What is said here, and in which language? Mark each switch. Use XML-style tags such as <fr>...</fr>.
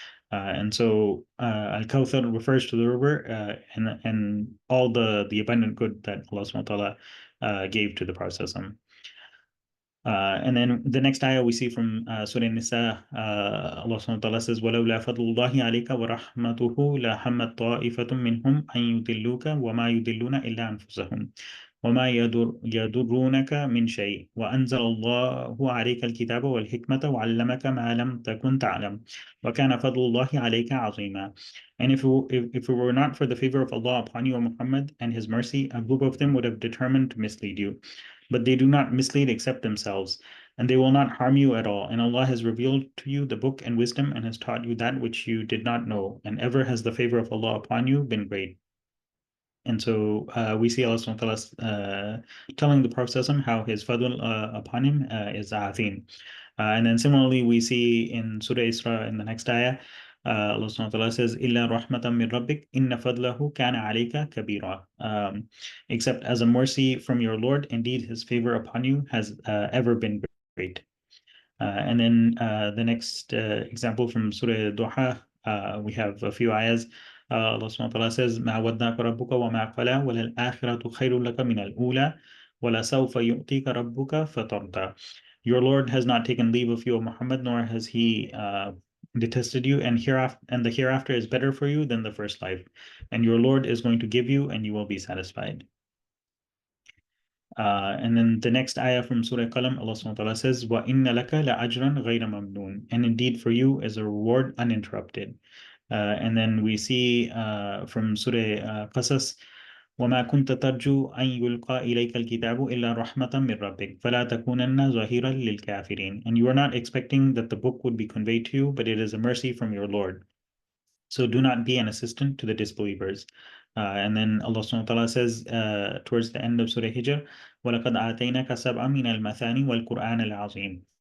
<en>And so Al-Kawthar refers to the river and all the abundant good that Allah subhanahu wa ta'ala gave to the Prophet. And then the next ayah we see from Surah Nisa, Allah subhanahu wa ta'ala says,</en> <ar>وَلَوْلَا فَضْلُ اللَّهِ عَلَيْكَ وَرَحْمَتُهُ لَهَمَّتْ طَائِفَةٌ مِّنْهُمْ أَن يُضِلُّوكَ وَمَا يُضِلُّونَ إِلَّا أَنفُسَهُمْ وَمَا يَضُرُّونَكَ مِنْ شَيْءٍ وَأَنزَلَ اللَّهُ عَلَيْكَ الْكِتَابَ وَالْحِكْمَةَ وَعَلَّمَكَ مَا لَمْ تَكُنْ تَعْلَمُ وَكَانَ فَضْلُ اللَّهِ عَلَيْكَ عَظِيمًا.</ar> <en>And if it were not for the favor of Allah upon you, O Muhammad, and His mercy, a group of them would have determined to mislead you. But they do not mislead except themselves, and they will not harm you at all. And Allah has revealed to you the book and wisdom, and has taught you that which you did not know, and ever has the favor of Allah upon you been great. And so we see Allah subhanahu wa ta'ala telling the Prophet how his fadl upon him is azim. And then similarly, we see in Surah Isra in the next ayah, Allah subhanahu wa ta'ala says,</en> <ar>إِلَّا رَحْمَةً مِّن رَبِّكَ إِنَّ فَضْلَهُ كَانَ عَلَيْكَ كَبِيرًا.</ar> <en>Except as a mercy from your Lord, indeed his favor upon you has ever been great. And then the next example from Surah Duha, we have a few ayahs. Allah subhanahu wa ta'ala says,</en> <ar>مَا وَدَّعَكَ رَبُّكَ وَمَا قَلَى وَلَلْآخِرَةُ خَيْرٌ لَكَ مِنَ الْأُولَى وَلَسَوْفَ يُؤْتِيكَ رَبُّكَ فَتَرْضَى.</ar> <en>Your Lord has not taken leave of you, O Muhammad, nor has he detested you, and the hereafter is better for you than the first life. And your Lord is going to give you, and you will be satisfied. And then the next ayah from Surah Qalam, Allah subhanahu wa ta'ala says,</en> <ar>وَإِنَّ لَكَ لَأَجْرًا غَيْرَ مَمْنُونٍ.</ar> <en>And indeed for you is a reward uninterrupted. And then we see from Surah Qasas,</en> <ar>وما كنت ترجو أن يلقى إليك الكتاب إلا رحمة من ربك فلا تكونن ظهيرا للكافرين.</ar> <en>And you are not expecting that the book would be conveyed to you, but it is a mercy from your Lord. So do not be an assistant to the disbelievers. And then Allah subhanahu wa ta'ala says towards the end of Surah Hijr,</en> <ar>وَلَقَدْ آتَيْنَاكَ سَبْعًا مِنَ الْمَثَانِ وَالْقُرْآنَ الْعَظِيمِ.</ar>